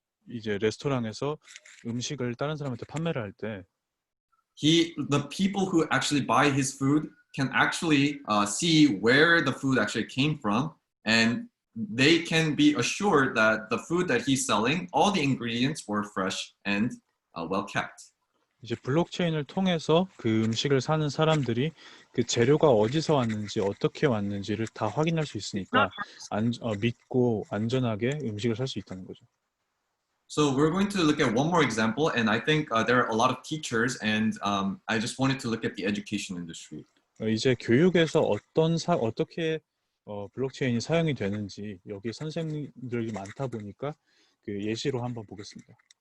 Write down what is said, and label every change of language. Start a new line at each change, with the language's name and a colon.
Korean: 이제 레스토랑에서 음식을 다른 사람한테 판매를 할 때
English: the people who actually buy his food can actually see where the food actually came from, and they can be assured that the food that he's selling, all the ingredients were fresh and well kept.
Korean: 이제 블록체인을 통해서 그 음식을 사는 사람들이 그 재료가 어디서 왔는지 어떻게 왔는지를 다 확인할 수 있으니까 믿고 안전하게 음식을 살 수 있다는 거죠.
English: So we're going to look at one more example, and I think there are a lot of teachers, and I just wanted to look at the education industry.
Korean: 이제 교육에서 어떻게 블록체인이 사용이 되는지 여기 선생님들이 많다 보니까 그 예시로 한번 보겠습니다.